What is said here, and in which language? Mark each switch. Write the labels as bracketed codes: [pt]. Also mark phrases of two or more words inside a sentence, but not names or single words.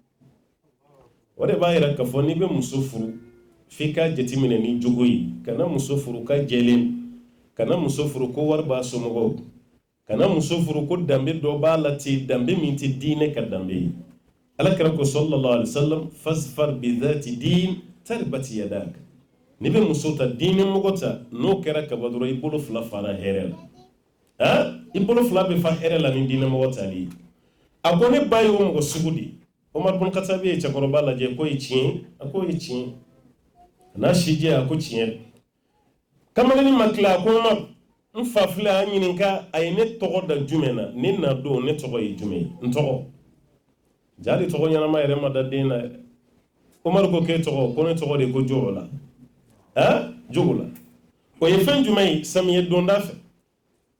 [bm] o de b'a yira k'a fɔ n'i bɛ muso furu f'i ka jateminɛ ni jogo ye kana muso furu ka jɛlen kana muso furu ko wari b'a somɔgɔw kana muso furu ko danbe dɔ b'a la ten danbe min tɛ diinɛ ka danbe ye alakira ko [ar] صلى الله عليه وسلم فاظفر بذات الدين تربت يداك [bm] n'i bɛ muso ta diinɛ mɔgɔ ta n'o kɛra kaba dɔrɔn i bolo fila fara hɛrɛ la i bolo fila bɛ fa hɛrɛ la ni diinɛ mɔgɔ tali ye a ko ne ba ye o mɔgɔ sugu de Umar bun Khattabi ye cɛkɔrɔba lajɛ ko ye tiɲɛ a ko ye tiɲɛ n'a sijɛ a ko tiɲɛ kamalennin ma tila a ko Umar n fa filɛ a ɲininka a ye ne tɔgɔ da jumɛn na ne na don ne tɔgɔ ye jumɛn ye n tɔgɔ jaa tɔgɔ ɲɛnama yɛrɛ ma da den na dɛ Umar ko k'e tɔgɔ ko ne tɔgɔ de ko jogo la jogo la o ye fɛn jumɛn ye samiyɛ donda fɛ